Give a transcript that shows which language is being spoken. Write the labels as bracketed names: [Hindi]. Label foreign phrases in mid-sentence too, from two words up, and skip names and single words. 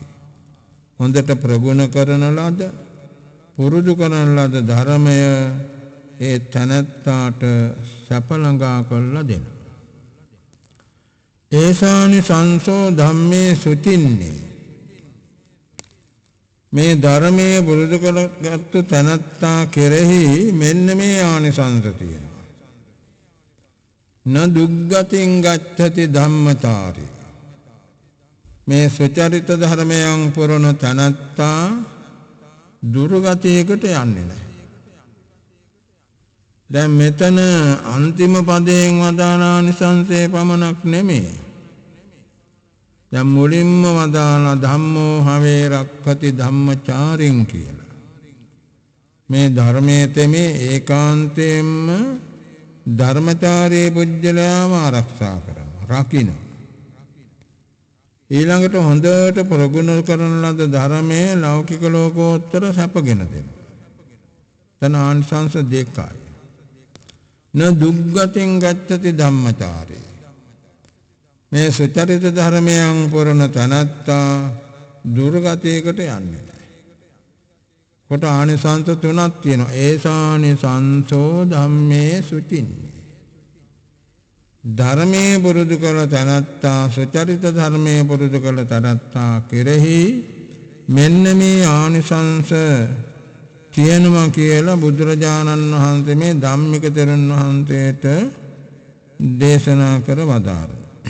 [Sinhala] හොඳට ප්‍රගුණ කරන ලද පුරුදු කරන ලද ධර්මය ඒ තනත්තාට සැප ළඟා කරලා දෙනවා. [Pali] ඒසානි සංසෝ ධම්මේ සුචින්නේ. [Sinhala] මේ ධර්මයේ පුරුදු කරගත්තු තනත්තා කෙරෙහි මෙන්න මේ ආනිසංස තියෙනවා. [Pali] න දුග්ගතින් ගච්ඡති ධම්මචාරි. [Sinhala] මේ සුචරිත ධර්මයන් පුරන තනත්තා දුර්ගතයකට යන්නේ නැහැ. දැන් මෙතන අන්තිම පදයෙන් වදාන ආනිසංසයේ පමණක් නෙමෙයි. දැන් මුලින්ම වදාන [Pali] ධම්මෝ හවේ රක්ඛති ධම්මචාරින් [Sinhala] කියලා. මේ ධර්මයේ තෙමේ ඒකාන්තයෙන්ම ධර්මචාරී පුජ්‍යලයාම ආරක්ෂා කරනවා, රකින්න. ඊළඟට හොඳට ප්‍රගුණ කරන ලද ධර්මයේ ලෞකික ලෝකෝත්තර සැපගෙන දෙනවා. තන ආනිසංස දෙකයි. [Pali] න දුග්ගතින් ගච්ඡති ධම්මචාරේ. [Sinhala] මේ සුචරිත ධර්මයන් පුරන තනත්තා දුර්ගතයකට යන්නේ නැහැ. කොට ආනිසංස තුනක් තියෙනවා. [Pali] ඒසානි සංසෝ ධම්මේ සුචින්නේ. [Sinhala] ධර්මයේ පුරුදු කළ තනත්තා සුචරිත ධර්මයේ පුරුදු කළ තනත්තා කෙරෙහි මෙන්න මේ ආනිසංස කියනවා කියලා බුදුරජාණන් වහන්සේ මේ ධම්මික තෙරුන් වහන්සේට දේශනා කර වදාළා.